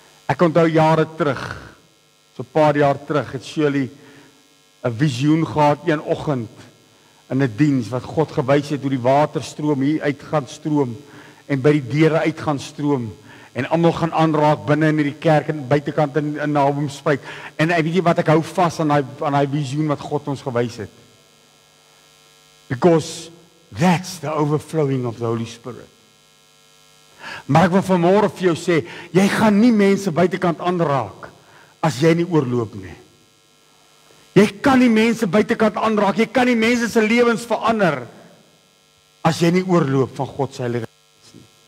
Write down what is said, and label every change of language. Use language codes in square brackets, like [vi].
[af] Ek onthou jare terug, so 'n paar jaar terug, het Shirley 'n visioen gehad een oggend in 'n diens wat God gewys het hoe die waterstroom hier uit gaan stroom en by die deure uit gaan stroom en almal gaan aanraak binne in hierdie kerk en buitekant in Naboomspruit. En weet jy wat, ek hou vas aan daai visioen wat God ons gewys het. [en] Because that's the overflowing of the Holy Spirit. [af] Maar ek wil vanmôre vir jou sê, jy gaan nie mense buitekant aanraak as jy nie oorloop nie. Jy kan nie mense buitekant aanraak, jy kan nie mense se lewens verander as jy nie oorloop van God se Heilige Gees nie.